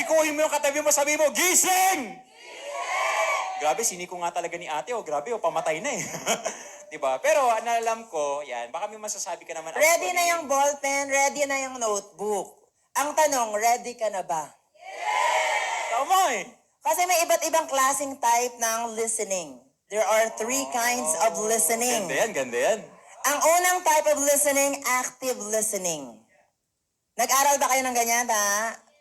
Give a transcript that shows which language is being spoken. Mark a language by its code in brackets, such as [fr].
[tl] Sikuhin mo yung katabi mo, sabi mo, gising! Gising! Grabe, siniko nga talaga ni ate, grabe, pamatay na eh. Diba? Pero alam ko, yan, baka may masasabi ka naman. Ready na yung ballpen, ready na yung notebook. Ang tanong, ready ka na ba? Tama eh. Kasi may iba't ibang klaseng type ng listening. [en] There are 3 kinds of listening. [tl] Ganda yan. Ang unang type of listening, active listening. Nag-aral ba kayo ng ganyan, ha?